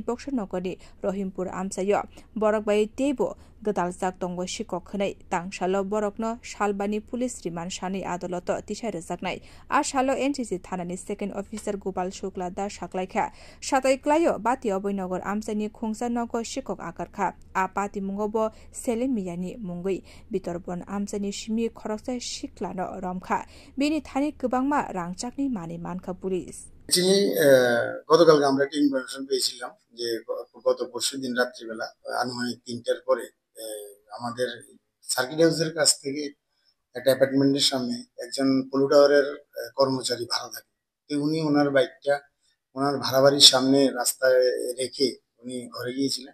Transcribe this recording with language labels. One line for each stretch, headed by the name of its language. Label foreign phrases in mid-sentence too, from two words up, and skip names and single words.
Kok Borok: nogoni Rohimpur amsayo borok bai tebo gadaljak tongo shikok khnai tangsalo borokno shalbani police remand shani adoloto tisai rejaknai a shalo NCC thanani second officer Gopal Shukla da shaklaikha satai klayo bati oboynagar amsani khungsa nogo shikok akarkha a pati mungobo Selim Miyani mungoi bitorbon amsani shimi khoroksa shiklano romkha bini thani kubangma rangchakni mani mankha police
Bangla: গতকালকে আমরা একটা ইনফরমেশন পেয়েছিলাম যে গত পরশুদিন রাত্রিবেলা আনুমানিক 3টার পরে আমাদের
English: circuit house
Bangla: কাছ থেকে একটা অ্যাপার্টমেন্টের সামনে একজন পলু টাওয়ারের কর্মচারী ভাড়া থাকে। তো উনি ওনার বাইকটা ওনার ভাড়া বাড়ির সামনে রাস্তায় রেখে উনি ঘরে গিয়েছিলেন।